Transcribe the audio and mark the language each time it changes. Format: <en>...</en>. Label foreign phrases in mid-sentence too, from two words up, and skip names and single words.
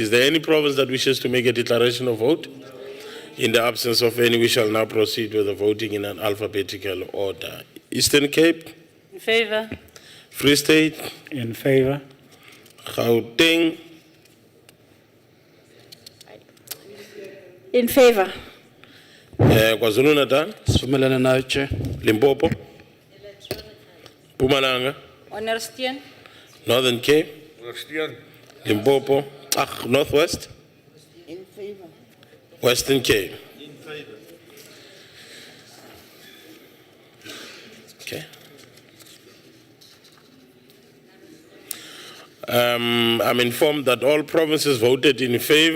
<en>Is there any province that wishes to make a declaration of vote? In the absence of any, we shall now proceed with the voting in an alphabetical order. Eastern Cape? In favor. Free State? In favor. Gauteng? In favor. KwaZulu-Natal?</en> <zu>Sivumelana nayo, Chair.</zu> <en>Limpopo? Mpumalanga?</en> <af>Ondersteun.</af> <en>Northern Cape? Limpopo? Northwest? In favor. Western Cape? In favor. Okay. I'm informed that all provinces voted in favor.</en>